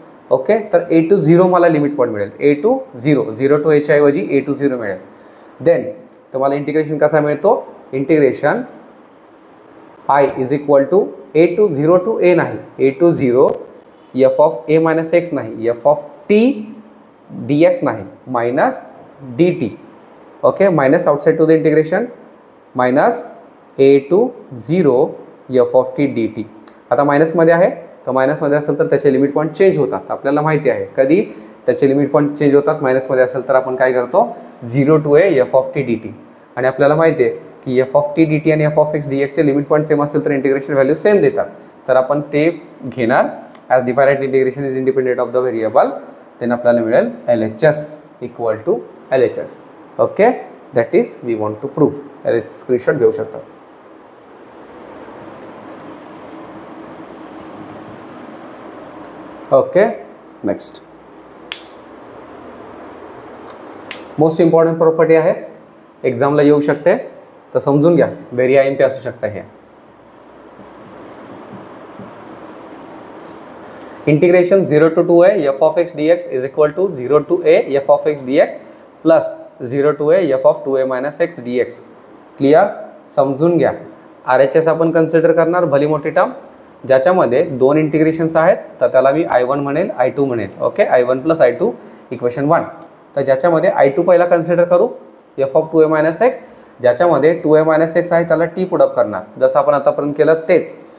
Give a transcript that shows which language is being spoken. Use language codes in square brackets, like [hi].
[mr] Okay तर ए to 0 मला limit point मिळेल ए टू 0 0 टू एच्या ऐवजी ए टू 0 मिळेल. देन तुम्हाला इंटिग्रेशन कसा मिळतो integration I [en] is equal to [mr] A to 0 to ए नाही ए to 0 F of A minus x नाही F of T D x नाही minus D T. [en] Okay minus outside to the integration minus a to 0 f of t d t. [mr] आता मायनसमध्ये आहे तर मायनसमध्ये असेल तर त्याचे limit point change होतात आपल्याला माहिती आहे. कधी त्याचे लिमिट पॉईंट चेंज होतात मायनसमध्ये असेल तर आपण काय करतो 0 to A F of T D T. आणि आपल्याला माहिती आहे की F of T D T आणि F of x D एक्सचे limit point same असतील तर इंटिग्रेशन व्हॅल्यू सेम देतात. तर आपण ते घेणार [en] As definite integration is independent of the variable. Then आपल्याला मिळेल L H S equal to L H S. Okay that is we want to prove. L H screenshot [mr] घेऊ शकता. Okay [en] next most important property [mr] आहे एक्झामला येऊ शकते तर समजून घ्या [en] very I M P [mr] असू शकता. [en] हे integration 0 to 2 a f of x d x is equal to 0 to a f of x d x plus 0 to a f of 2 a minus x d x. [mr] Clear समजून घ्या. R H S आपण consider करणार भली मोठी term ज्याच्यामध्ये दोन इंटिग्रेशन्स आहेत तर त्याला मी I1 म्हणेल I2 म्हणेल. Okay I1 plus I2 equation 1. तर ज्याच्यामध्ये I2 पहिला कन्सिडर करू F of 2 A minus x ज्याच्यामध्ये 2 ए मायनस एक्स आहे त्याला टी पुटअप करणार जसं आपण आतापर्यंत केलं तेच.